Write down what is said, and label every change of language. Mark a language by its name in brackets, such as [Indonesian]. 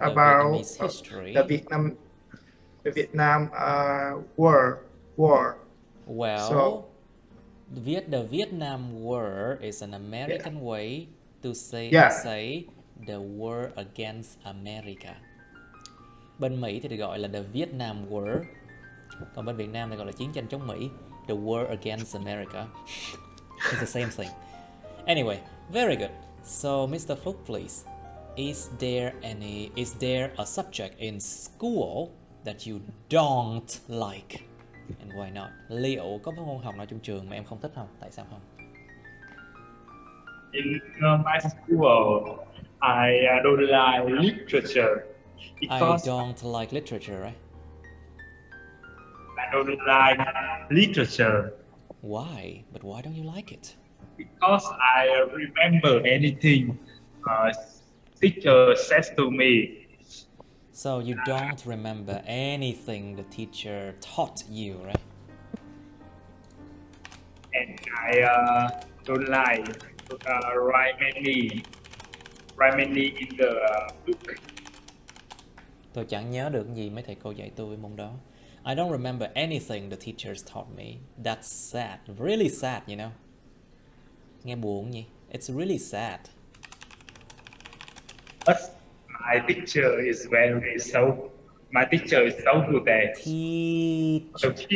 [English] the Vietnamese history. The Vietnam War. Well, so, the Vietnam War is an American way to say the war against America. [Vietnamese] Bên Mỹ thì được gọi là [English] the Vietnam War, [Vietnamese] còn bên Việt Nam thì gọi là chiến tranh chống Mỹ, [English] the war against America. It's the same thing. Anyway, very good. So, Mr. Phúc, please, is there a subject in school that you don't like? And why not? [Vietnamese] Liệu có môn học nào trong trường mà em không thích không? Tại sao không? [English] In my school, I don't like literature. I don't like literature, right? I don't like literature. Why? But why don't you like it? Because I remember anything teacher says to me. So you don't remember anything the teacher taught you, right? And I don't like write many in the book. [Vietnamese] Tôi chẳng nhớ được gì mấy thầy cô dạy tôi môn đó. [English] I don't remember anything the teachers taught me. That's sad, really sad, you know. [Vietnamese] Nghe buồn nhỉ? [English] It's really sad. But my teacher is my teacher is so good at teacher.